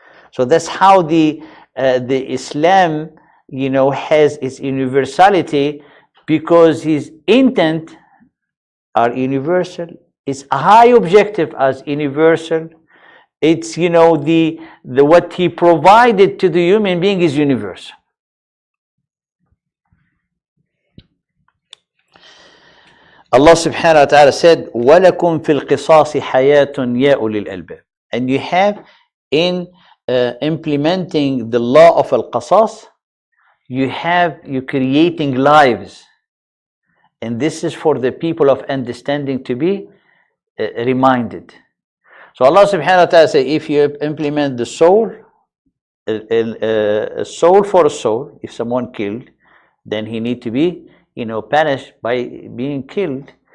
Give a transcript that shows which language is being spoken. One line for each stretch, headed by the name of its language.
English: So that's how the Islam, has its universality, because his intent are universal. Its high objective as universal. It's the what he provided to the human being is universal.
Arabic: Allah subhanahu wa ta'ala said, وَلَكُمْ فِي الْقِصَاصِ حَيَاةٌ يَا أُولِي الْأَلْبَابِ.
English: And you have in implementing the law of al-qasas, you're creating lives. And this is for the people of understanding to be reminded. So Allah subhanahu wa ta'ala says, if you implement the soul, a soul for a soul, if someone killed, then he need to be punished by being killed.